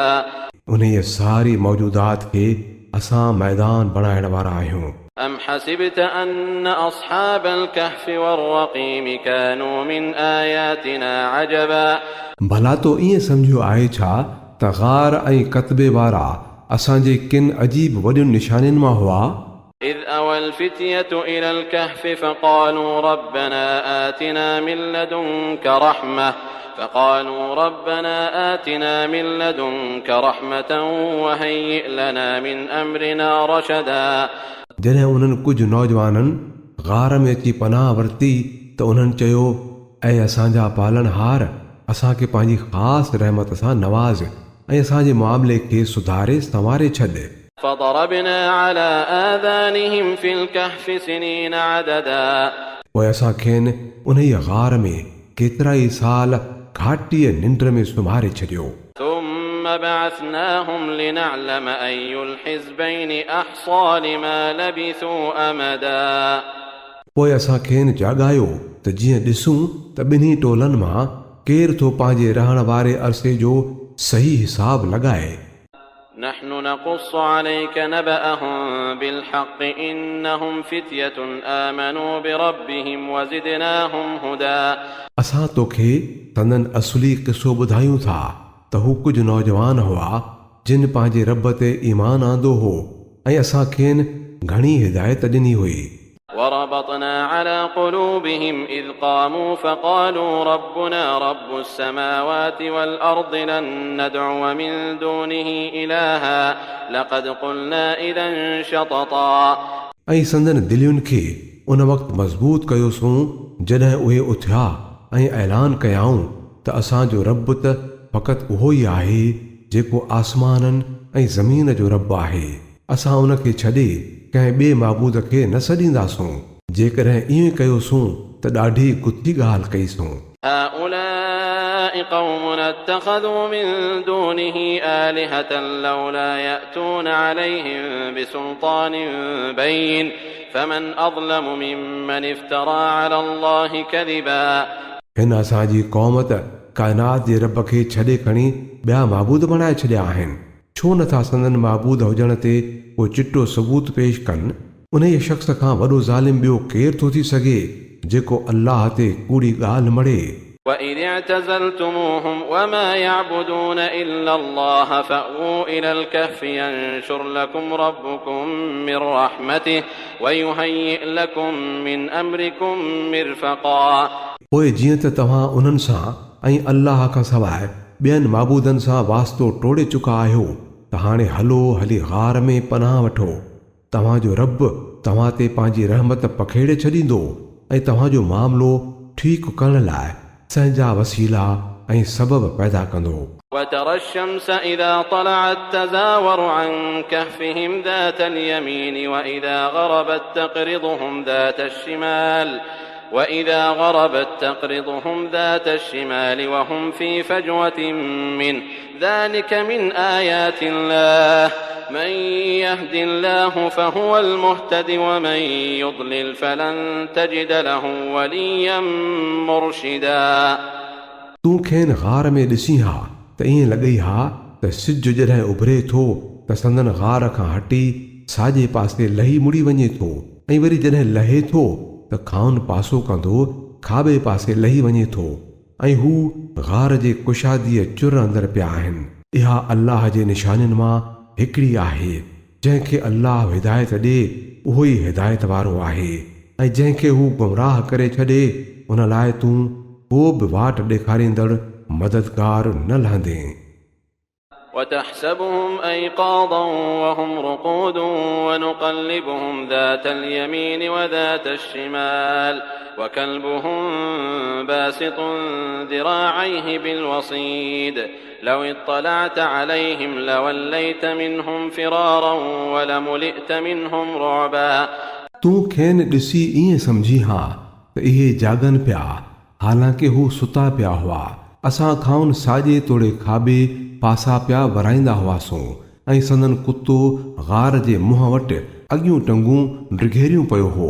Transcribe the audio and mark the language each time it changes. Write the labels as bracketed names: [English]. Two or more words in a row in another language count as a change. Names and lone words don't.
[Sindhi] उन सारी मौजूदात खे असां मैदान बणाइण वारा आहियूं। [Arabic] أم حسبت أن أصحاب الكهف والرقيم كانوا من آياتنا عجبا। [Sindhi] भला तो ईअं सम्झियो आहे छा त ग़ार ऐं कतबे वारा असांजे किन अजीब वॾियुनि निशानियुनि मां हुआ। [Arabic] إذ أوى الفتية إلى الكهف فقالوا ربنا آتنا من لدنك رحمة وهيئ لنا من أمرنا رشدا। [Sindhi] जॾहिं उन्हनि कुझु नौजवाननि ग़ार में अची पनाह वरिती त उन्हनि चयो, ऐं असांजा पालनहार असांखे पंहिंजी ख़ासि रहमत सां नवाज़ ऐं असांजे मामले खे सुधारे संवारे छॾ। [Arabic] فضربنا على آذانهم في الكهف سنين عددا। [Sindhi] पोइ असां खेनि उन ग़ार में केतिरा ई साल घाटीअ निंड में सुम्हारे छॾियो। [Arabic] ثم بعثناهم لنعلم أي الحزبين أحصى لما لبثوا أمدا। [Sindhi] पोइ असां खेनि जाॻायो त जीअं ॾिसूं त ॿिन्ही टोलनि मां केरु थो पंहिंजे रहण वारे अरसे जो सही हिसाब लॻाए। [Arabic] نحن نقص عليك نبأهم بالحق إنهم فتية آمنوا بربهم وزدناهم هدى। [Sindhi] असां तोखे तंदन असली क़िसो ॿुधायूं था त हू कुझु नौजवान हुआ जिन पंहिंजे रब ते ईमान आंदो हो ऐं असां खेनि घणी हिदायत ॾिनी हुई। [Arabic] وربطنا على قلوبهم إذ قاموا فقالوا ربنا رب السماوات والأرض لن ندعو من دونه إلها لقد قلنا إذا شططا। [Sindhi] ऐं संदन दिलियुनि खे उन वक़्तु मज़बूत कयोसूं जॾहिं उहे उथिया ऐं ऐलान कयाऊं त असांजो रब त फ़क़ति उहो ई आहे जेको आसमाननि ऐं ज़मीन जो रब आहे। असां उन खे छॾे कंहिं ॿिए माबूद खे न सॾींदासूं। जेकॾहिं ईअं कयोसूं त ॾाढी गुथी ॻाल्हि कईसूं। [Arabic] هؤلاء قومنا اتخذوا من دونه آلهة لولا يأتون عليهم بسلطان بين فمن أظلم ممن افترى على الله كذبا। [Sindhi] हिन असांजी क़ौम त काइनात जे रब खे छॾे खणी ॿिया माबूद बणाए छॾिया आहिनि। छो नथा संदन माबूद हुजण ते को चिटो सबूत पेश कनि। उन शख़्स खां वॾो ज़ालिम ॿियो केरु थो थी सघे जेको अल्लाह ते कूड़ी ॻाल्हि मड़े। [Arabic] وإذ اعتزلتموهم وما يعبدون إلا الله فأووا إلى الكهف ينشر لكم ربكم من رحمته ويهيئ لكم من أمركم مرفقا [Sindhi] पोइ जीअं त तव्हां उन्हनि सां ऐं अल्लाह खां सवाइ ॿियनि माबूदनि सां वास्तो टोड़े चुका आहियो त हाणे हली गार में पनाह वठो। तव्हांजो रब तव्हां ते पंहिंजी रहमत पखेड़े छॾींदो ऐं तव्हांजो मामिलो ठीकु करण लाइ संहिंजा वसीला ऐं सबब पैदा कंदो। [Arabic] وترى الشمس إذا طلعت تزاور عن كهفهم ذات اليمين وإذا غربت تقرضهم ذات الشمال وهم في فجوة منه ذلك من آيات الله من يهد الله فهو المهتد ومن يضلل فلن تجد له وليا مرشدا [Sindhi] तूं खेनि गार में ॾिसी हा त ईअं लॻई हा त सिज जॾहिं उभरे थो त संदन गार खां हटी साॼे पासे लही मुड़ी वञे थो ऐं वरी जॾहिं लहे थो त खाउन पासो कंदो खाॿे पासे लही वञे थो ऐं हू गार जे कुशादीअ चुर अंदरि पिया आहिनि। इहा अल्लाह जे निशानियुनि मां हिकिड़ी आहे। जंहिंखे अल्लाह हिदायत ॾे उहो ई हिदायत वारो आहे ऐं जंहिंखे हू गुमराह करे छॾे उन लाइ तूं को बि वाट ॾेखारींदड़ मददगार न लहंदे। [Arabic] وتحسبهم أيقاظا وهم رقود ونقلبهم ذات اليمين وذات الشمال وكلبهم باسط ذراعيه بالوصيد لو اطلعت عليهم لوليت منهم فرارا ولملئت منهم رعبا [Sindhi] तूं खेनि ॾिसी ईअं सम्झी हा त इहे जागनि पिया हालांकि हू सुता पिया हुआ। असां खाउन साॼे तोड़े खाॿे पासा पिया वराईंदा हुआसीं ऐं संदन कुतो गार जे मुंहं वटि अॻियूं टंगूं ड्रिघेरियूं पियो हो।